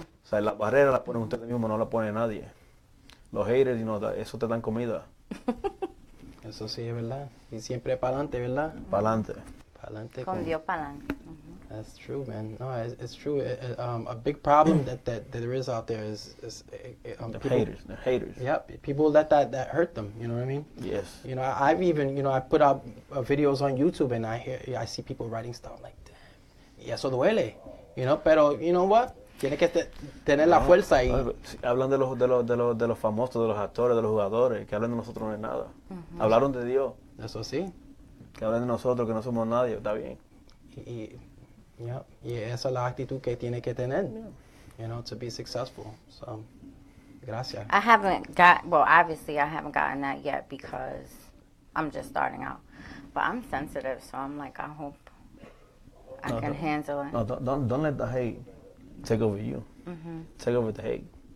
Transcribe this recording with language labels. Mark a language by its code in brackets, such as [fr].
[es] o sea, las barreras las ponen ustedes mismos, no las pone nadie. Los haters, eso te dan comida. Eso sí es verdad. Y siempre para adelante, ¿verdad? Para adelante. Para adelante. Con Dios para adelante. [en] That's true, man. No, it's true. A big problem that there is out there is The people, haters. The haters. Yep, people that hurt them. You know what I mean? Yes. I've even I put out videos on YouTube, and I see people writing stuff like, damn, [es] y eso duele, [en] Pero you know what? [es] Tiene que tener la fuerza y Hablan de los famosos, de los actores, de los jugadores, que hablan de nosotros no es nada. Hablaron de Dios, eso sí. que hablan de nosotros, que no somos nadie, está bien. Y esa es la actitud que tiene que tener, [en] to be successful. [es] So, gracias. [en] Obviously I haven't gotten that yet because I'm just starting out. But I'm sensitive, so I'm like, I hope I can handle it. No, don't let the hate take over you. Take over the hate.